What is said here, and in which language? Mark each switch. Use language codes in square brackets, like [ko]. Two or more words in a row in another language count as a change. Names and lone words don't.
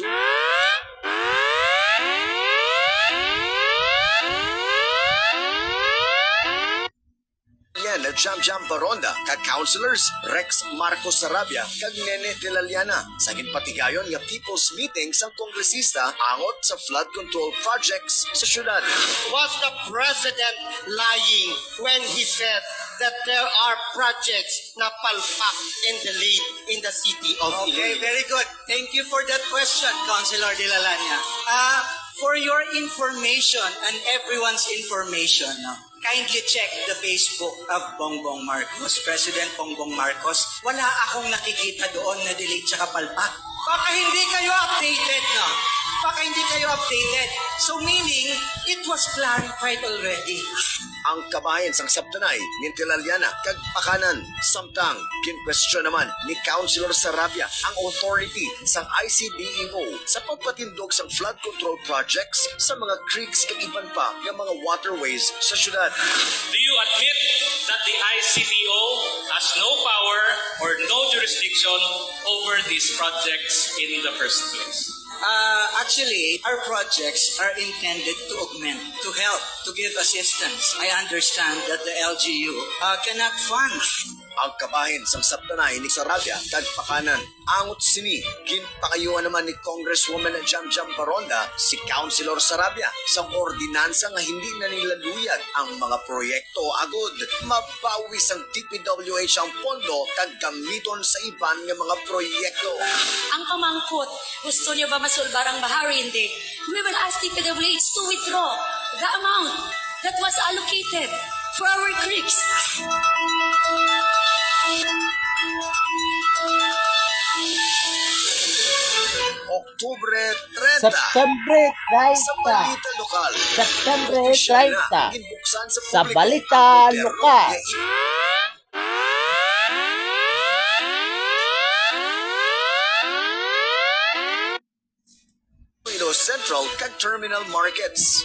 [hil] na Jam Baronda kag councilors Rex Marcos Sarabia kag Nene de la Liana sa ginpatigayon nga [en] people's meeting [hil] sa kongresista angot sa [en] flood control projects [hil] sa syudad. [en] Was the president lying when he said that there are projects [tl] na palpak [en] and delayed in the city of Iloilo? Okay, very good. Thank you for that question, Councilor De La Lana. For your information and everyone's information, kindly check the Facebook of Bongbong Marcos, President Bongbong Marcos. [tl] Wala akong nakikita doon na delete sa kapalpak. Baka hindi kayo updated, no? Baka hindi kayo updated. [en] So meaning, it was clarified already. [hil] Ang kabayan sang Sabtanay ni Tilaliana kag Pakanan samtang kin-question naman ni Councilor Sarabia ang authority sang ICDEO sa pagpatindog sang [en] flood control projects [hil] sa mga creeks kag iban pa nga mga waterways sa syudad. [en] Do you admit that the ICDO has no power or no jurisdiction over these projects in the first place? Actually, our projects are intended to augment, to help, to give assistance. I understand that the LGU cannot fund [hil] Ang kabahin sang saptanay ni Sarabia kag pakanan. Angot sini, ginpakayuan naman ni Congresswoman Jam Jam Baronda si Councilor Sarabia sa ordinansa nga hindi na nilaluyag ang mga proyekto agod. Mabawis ang DPWH ang pondo kag gamiton sa iban nga mga proyekto. Ang pamangkot, gusto niyo ba masulbar ang bahari? [tl] Hindi. [en] We will ask DPWH to withdraw the amount that was allocated for our creeks. [hil] Oktubre 30. [en] September [hil] Sa [en] 30. [hil] balita lokal. [en] September [hil] Opisyal na [en] 30. [hil] ginbuksan sa Sa publiko balita ang gobyerno lokal. nga Iloilo Central kag Terminal Markets.